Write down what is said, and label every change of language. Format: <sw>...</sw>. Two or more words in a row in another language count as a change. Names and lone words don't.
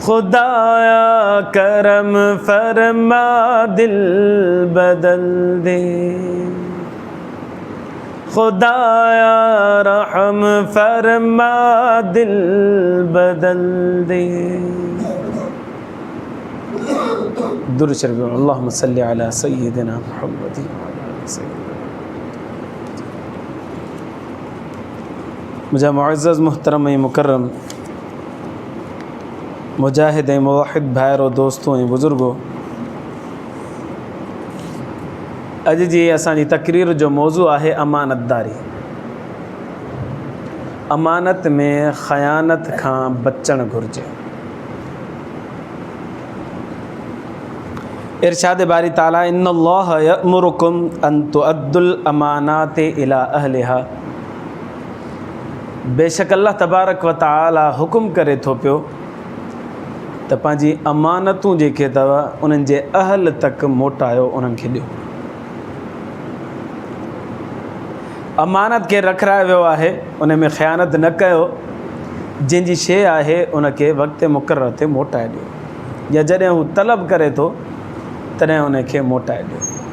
<ur>خدایا کرم فرما دل بدل دے، خدایا رحم فرما دل بدل دے.</ur> <sd>दुरूद शरीफ</sd> <ar>اللهم صل على سيدنا محمد.</ar> <sd>मुझे मुअज़्ज़ज़ मुहतरम मुकर्रम मुजाहिद मुवाहिद भाइरो दोस्तों ऐं बुज़ुर्गो, अॼु जी असांजी तकरीर जो मौज़ू आहे अमानतदारी। अमानत में ख़यानत खां बचणु घुरिजे। इरशाद बारी ताला</sd> <ar>إن الله يأمركم أن تؤدوا الأمانات إلى أهلها,</ar> <sd>बेशक</sd> <ar>الله تبارك وتعالى</ar> <sd>हुकुम करे थो पियो त पंहिंजी अमानतूं जेके अथव उन्हनि जे अहल तक मोटायो, उन्हनि खे ॾियो। अमानत खे रखराए वियो आहे, उन में ख़यानत न कयो। जंहिंजी शइ आहे उनखे वक़्त मुक़रर ते मोटाए ॾियो, या जॾहिं हू तलब करे थो तॾहिं उनखे मोटाए ॾियो।</sd>